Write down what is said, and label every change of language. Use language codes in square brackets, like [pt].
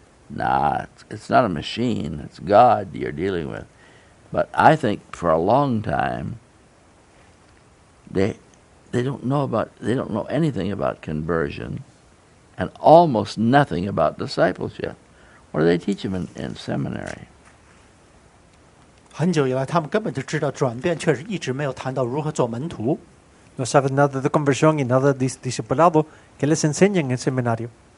[en] Nah, it's not a machine. It's God you're dealing with. But I think for a long time, they don't know anything about conversion and almost nothing about discipleship. What do they teach them in seminary? [zh] 很久以来，他们根本就知道转变，确实一直没有谈到如何做门徒。 [es] No saben nada de conversión y nada de discipulado que les enseñan en el seminario.